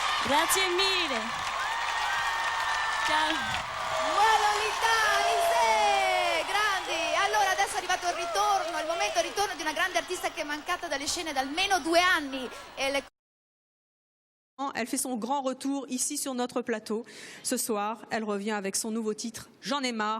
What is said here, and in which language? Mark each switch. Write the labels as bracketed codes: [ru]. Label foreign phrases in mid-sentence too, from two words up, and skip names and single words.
[it] Grazie mille. Ciao. Lolita, Alizé, grandi. Allora adesso è arrivato il ritorno, il momento del ritorno di una grande artista che è mancata dalle scene da almeno 2 anni. [fr] Elle fait son grand retour ici sur notre plateau. Ce soir, elle revient avec son nouveau titre, J'en ai marre.